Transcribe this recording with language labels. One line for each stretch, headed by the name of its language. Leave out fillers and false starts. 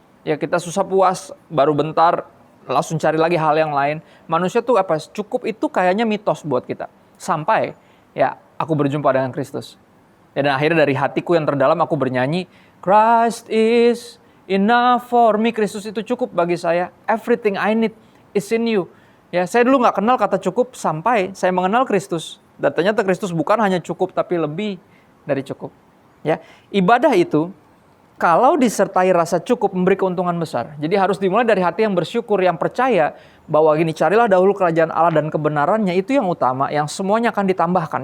Indonesian: Ya, kita susah puas, baru bentar langsung cari lagi hal yang lain. Manusia tuh cukup itu kayaknya mitos buat kita. Sampai ya aku berjumpa dengan Kristus. Ya, dan akhirnya dari hatiku yang terdalam aku bernyanyi,
English: Christ is enough for me.
Indonesian: Kristus itu cukup bagi saya.
English: Everything I need is in you.
Indonesian: Ya, saya dulu nggak kenal kata cukup sampai saya mengenal Kristus. Dan ternyata Kristus bukan hanya cukup tapi lebih dari cukup. Ya, ibadah itu kalau disertai rasa cukup memberi keuntungan besar. Jadi harus dimulai dari hati yang bersyukur, yang percaya bahwa gini, carilah dahulu kerajaan Allah dan kebenarannya, itu yang utama, yang semuanya akan ditambahkan.